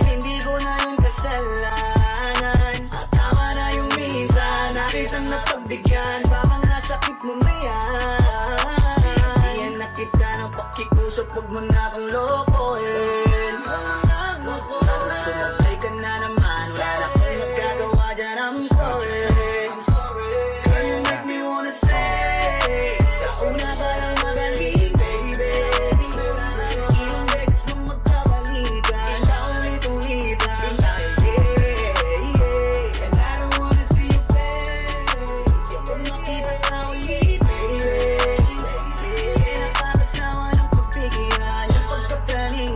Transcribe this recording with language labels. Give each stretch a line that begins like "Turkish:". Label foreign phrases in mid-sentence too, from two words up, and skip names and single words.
Filipino: Hindi ko na yung kasalanan, at tama na yung minsan nakitang napagbigyan. Baka nasakit mo na yan. Sinabihan na kita ng pakikusap, huwag mo na akong lokohin. Kaso sumalay ka na naman, wala na akong magagawa dyan.
English: I'm sorry. Girl, you make me wanna say,
Filipino: sa una ka lang magaling, baby. Ilang beses nung magkabalikan, paulit-ulit lang tayo, yeah.
English: And I don't wanna see your face,
Filipino: yung kung makita ka ulit, baby. Kasi nakakasawa ng pagbigyan, yung pagkaplaning